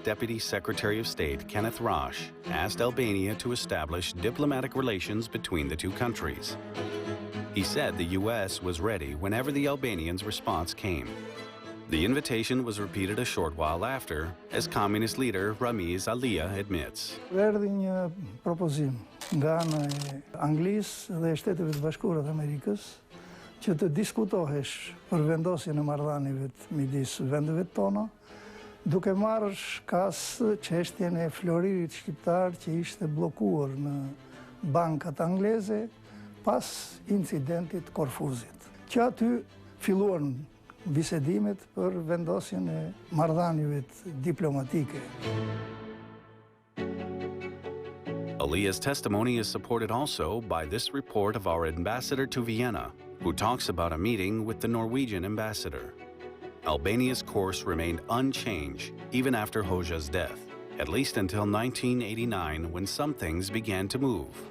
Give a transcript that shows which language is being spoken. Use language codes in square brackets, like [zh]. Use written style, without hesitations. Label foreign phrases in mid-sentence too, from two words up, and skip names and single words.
[en] Deputy Secretary of State Kenneth Roche asked Albania to establish diplomatic relations between the two countries. He said the U.S. was ready whenever the Albanians' response came. The invitation was repeated a short while after, as communist leader Ramiz Alia admits. [sq] Erdhi një propozim nga ana e Anglisë dhe Shteteve të Bashkuara të Amerikës që të diskutohesh për vendosjen e marrëdhënieve midis vendeve tona, duke marrë shkas çështjen e floririt shqiptar që ishte bllokuar në bankat angleze pas incidentit Korfuzit. Që aty filluan bisedimet për vendosjen e marrëdhënieve diplomatike. [en] Alia's testimony is supported also by this report of our ambassador to Vienna, who talks about a meeting with the Norwegian ambassador. Albania's course remained unchanged even after Hoxha's death, at least until 1989, when some things began to move.